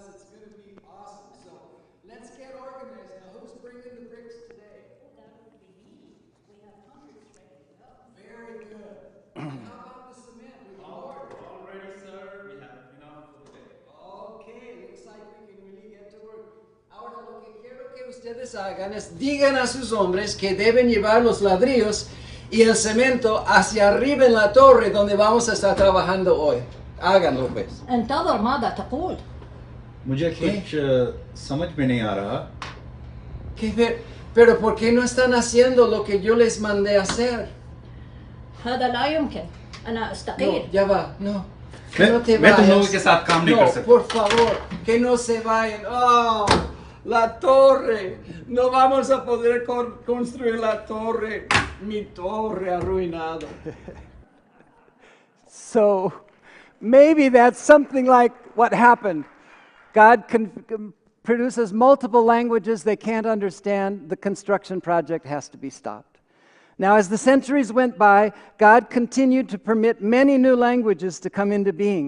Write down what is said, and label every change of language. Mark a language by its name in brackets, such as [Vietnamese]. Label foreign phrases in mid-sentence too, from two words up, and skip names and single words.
[English] It's going to be awesome. So let's get organized. Now, who's bringing the bricks today? Oh, that would be me. We have hundreds ready to go. Very good. How about the cement? We can order. All ready, sir. We have enough for the day. Okay, looks like we can really get to work. [Spanish] Ahora lo que quiero que ustedes hagan es digan a sus hombres que deben llevar los ladrillos y el cemento hacia arriba en la torre donde vamos a estar trabajando hoy. Háganlo pues. [Arabic] انتظر ماذا تقول؟ [Hindi] मुझे कुछ समझ में नहीं आ रहा. [Spanish] Pero ¿por qué no están haciendo lo que yo les mandé hacer? [Arabic] هذا لا يمكن. أنا أستقيل. [Spanish] No, ya va, no. Que no te [Hindi] मैं तुम [Spanish] vayas. [Hindi] लोगों के साथ काम नहीं कर [Spanish] No, [Hindi] सकता. [Spanish] por favor, que no se vayan. Oh, la torre. No vamos a poder construir la torre. Mi torre arruinado. [English] So, maybe that's something like what happened. God produces multiple languages they can't understand. The construction project has to be stopped. Now, as the centuries went by, God continued to permit many new languages to come into being.